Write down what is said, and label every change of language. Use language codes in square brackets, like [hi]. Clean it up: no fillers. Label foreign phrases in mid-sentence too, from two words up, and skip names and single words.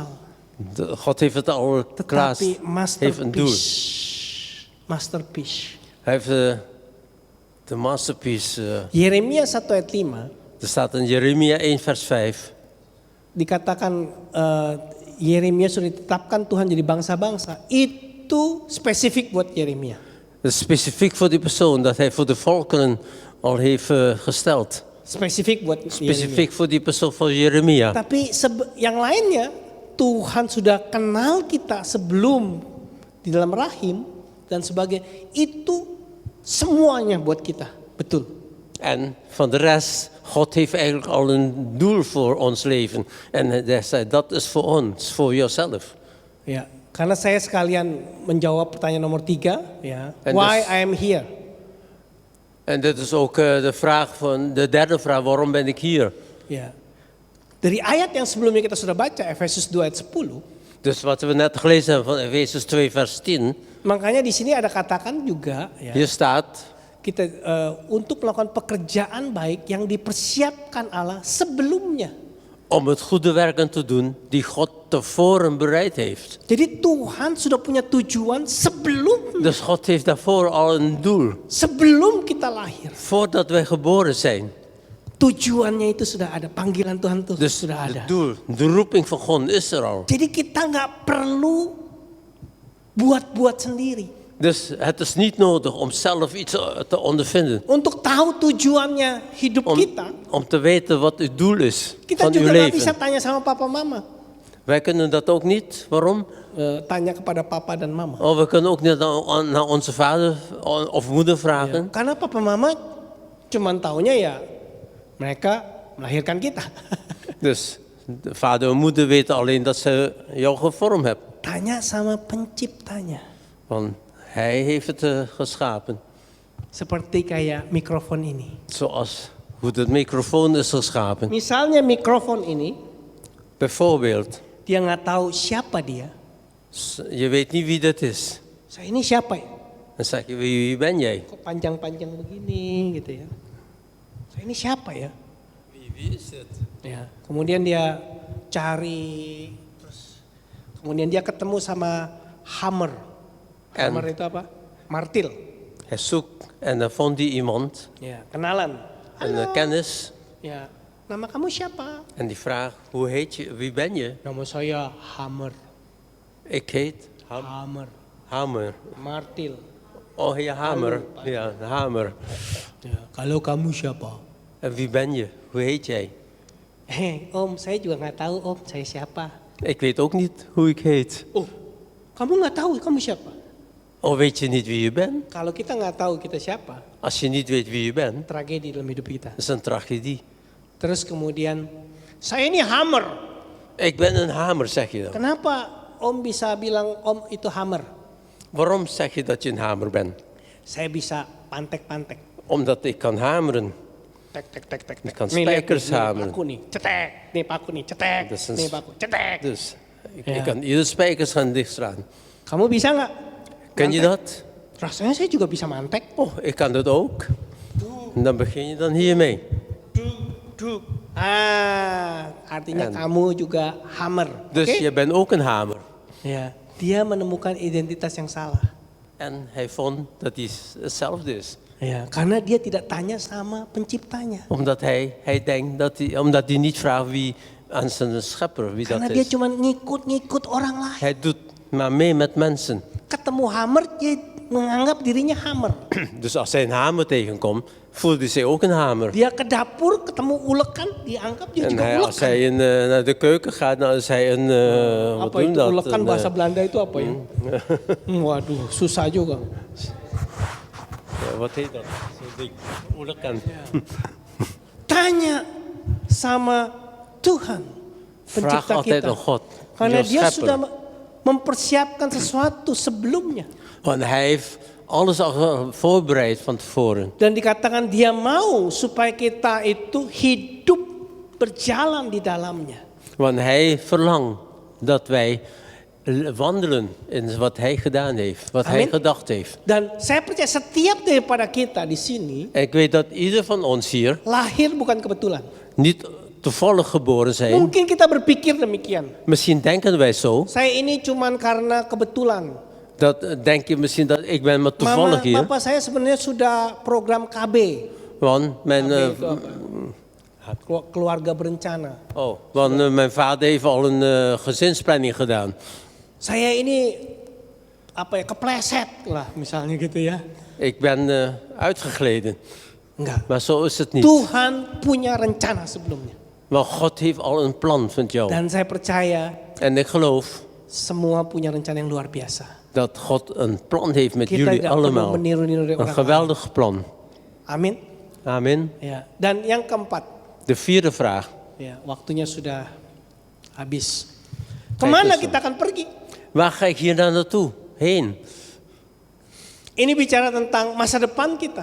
[nl] God heeft het al klaar. [id] tetapi [nl] Heeft een doel. Masterpiece. Hij heeft de masterpiece. [id] Yeremia 1 ayat 5 [nl] Er staat in Jeremia 1 vers 5. [id] dikatakan Yeremia sudah ditetapkan Tuhan jadi bangsa-bangsa. Itu spesifik buat Yeremia. [nl] Het is specifiek voor die persoon dat hij voor de volkeren al heeft gesteld. [id] Spesifik buat Yeremia. [nl] Specifiek voor die persoon van Jeremia. [id] Tapi yang lainnya Tuhan sudah kenal kita sebelum di dalam rahim dan sebagainya. Itu semuanya buat kita. Betul. [nl] En van de rest, God heeft eigenlijk al een doel voor ons leven. En hij zei, dat is voor ons, voor jezelf. [id] Ya, karena saya sekalian menjawab pertanyaan nomor 3, ya. [nl] En [en] Why [nl] dus- [en] I am here? [nl] En dit is ook de derde vraag, waarom ben ik hier? [id] Ya. Dari ayat yang sebelumnya kita sudah baca, Efesus 2 ayat 10, [nl] Dus wat we net gelezen hebben van Efezus 2 vers 10. [id] makanya di sini ada katakan juga, ya, [nl] Hier staat, [id] kita untuk melakukan pekerjaan baik yang dipersiapkan Allah sebelumnya. [nl] om het goede werken te doen die God tevoren bereid heeft. [id] Jadi Tuhan sudah punya tujuan sebelum [nl] Dus God heeft daarvoor al een doel. [id] sebelum kita lahir. [nl] Voordat wij geboren zijn. [id] Tujuannya itu sudah ada, panggilan Tuhan itu [nl] Dus [id] sudah ada. [nl] het doel, de roeping van God is er al. [id] Jadi kita nggak perlu buat-buat sendiri. [nl] Dus het is niet nodig om zelf iets te ondervinden. [id] Untuk tahu tujuannya hidup kita, [nl] Om te weten wat het doel is [id] kita [nl] van uw [id] juga nggak bisa [nl] leven. [id] tanya sama papa mama. [nl] Wij kunnen dat ook niet. Waarom? [id] Tanya kepada papa dan mama. [nl] Oh, we kunnen ook niet naar onze vader of moeder vragen. [id] Karena papa mama cuman taunya ya mereka melahirkan kita. [nl] Dus de vader en moeder weten alleen dat ze jou gevormd hebben. [id] Tanya sama penciptanya. [nl] Want hij heeft het geschapen. [id] Seperti kayak mikrofon ini. [nl] Zoals hoe de microfoon is geschapen. [id] Misalnya mikrofon ini, [nl] Bijvoorbeeld, [id] dia nggak tahu siapa dia. [nl] je weet niet wie dat is. [id] Saya ini siapa ya? [nl] Dan zeg je, wie ben jij? [id] Kok panjang-panjang begini gitu ya. Saya ini siapa ya? [nl] Wie is het? [id] Ya, kemudian dia cari, terus kemudian dia ketemu sama hammer. [nl] En? [id] Hammer itu apa? Martil. [nl] Hij zoekt en dan vond hij iemand, [id] Ya, kenalan. [nl] een kennis. [id] Ya, nama kamu siapa? [nl] En die vraagt, hoe heet je? Wie ben je? [id] Nama saya Hammer. [nl] Ik heet Hammer. Hamer. [id] Martil. [nl] Oh ja, Hamer. Hallo. Ja, Hamer. [id] Ya, kalau kamu siapa? [nl] En wie ben je? Hoe heet jij? [id] Om, saya juga nggak tahu om, saya siapa. [nl] Ik weet ook niet hoe ik heet. [id] Oh, kamu nggak tahu kamu siapa? [nl] Oh, weet je niet wie je bent? [id] Kalau kita nggak tahu kita siapa, [nl] Als je niet weet wie je bent, [id] tragedi dalam hidup kita. [nl] dat is een tragedie. [id] Terus kemudian, saya ini hammer. [nl] Ik ben een hamer, zeg je dan. [id] Kenapa Om bisa bilang Om itu hammer? [nl] Waarom zeg je dat je een hamer bent? [id] Saya bisa pantek-pantek. [nl] Omdat ik kan hameren. Tek, tek, tek, tek, Je tek. kan [id] Nih, lihat [nl] spijkers [id] nih, [nl] hameren. [id] paku nih, cetek. Nih paku nih, cetek. [nl] Dat is een [id] Nih paku, cetek. [nl] Dus Ja. ik kan iedere spijkers gaan dichtslaan. [id] Kamu bisa nggak? [nl] Ken je [id] Mantek? [nl] dat? [id] Rasanya saya juga bisa mantek. [nl] Oh, ik kan dat ook. En dan begin je dan hiermee. [id] Duk. Artinya [nl] En- [id] kamu juga hammer. [nl] Dus [id] Oke? [nl] je bent ook een hamer. [id] Ya, dia menemukan identitas yang salah. [nl] En hij vond dat hij hetzelfde is. [id] Ya, karena dia tidak tanya sama penciptanya. [nl] Omdat hij denkt omdat hij niet vraagt wie aan zijn schepper, wie [id] Karena [nl] dat [id] dia [nl] is. [id] cuma ngikut-ngikut orang lain. [nl] Hij doet maar mee met mensen. [id] Ketemu hammer, dia menganggap dirinya hammer. [nl] Dus als hij een hamer tegenkomt, voelt hij zich ook een hamer. [id] Dia ke dapur, ketemu ulekan, dia anggap dia [nl] En [id] juga [nl] als [id] ulekan. [nl] hij naar de keuken gaat, dan is hij een... wat [id] Apa [nl] doen [id] itu [nl] dat? [id] ulekan [nl] Een, [id] bahasa Belanda itu apa ya? Waduh, susah juga. [nl] wat heet dat? Zo'n ding. [id] Ulekan. Tanya sama Tuhan, [nl] Vraag [id] pencipta [nl] altijd [id] kita. [nl] aan God, [id] Karena [nl] jouw [id] dia [nl] schepper. [id] sudah mempersiapkan sesuatu sebelumnya. [nl] Want hij heeft alles al voorbereid van tevoren. [id] Dan dikatakan dia mau supaya kita itu hidup berjalan di dalamnya. [nl] Want hij verlangt dat wij wandelen in wat hij gedaan heeft, wat hij [id] Amin. [nl] gedacht heeft. [id] Dan saya percaya setiap daripada kita di sini [nl] En ik weet dat ieder van ons hier [id] lahir bukan kebetulan. [nl] niet toevallig geboren zijn. [id] Mungkin kita berpikir demikian. [nl] Misschien denken wij zo. [id] Saya ini cuman karena kebetulan. [nl] Dat denk je misschien dat ik ben maar [id] Mama, [nl] toevallig hier. [id] papa saya sebenarnya sudah program KB. [nl] Want mijn, [id] KB itu apa? Keluarga berencana. [nl] mijn vader heeft al een gezinsplanning gedaan. [id] Saya ini apa ya, kepleset lah misalnya gitu ya. [nl] Ik ben uitgegleden. [id] Enggak. [nl] Maar zo is het niet. [id] Tuhan punya rencana sebelumnya. [nl] Maar God heeft al een plan van jou. [id] Dan saya percaya [nl] En ik geloof [id] semua punya rencana yang luar biasa. [nl] dat God een plan heeft met [id] Kita [nl] jullie [id] tidak perlu [nl] allemaal. [id] meniru-niru dari [nl] Een [id] orang lain. [nl] geweldig plan. [id] Amin. [nl] Amen. [id] Ya. Dan yang keempat, [nl] De vierde vraag. [id] ya, waktunya sudah habis. Kemana [nl] eens, [id] kita akan pergi? [nl] Waar ga ik hier dan naartoe? Heen. [id] Ini bicara tentang masa depan kita.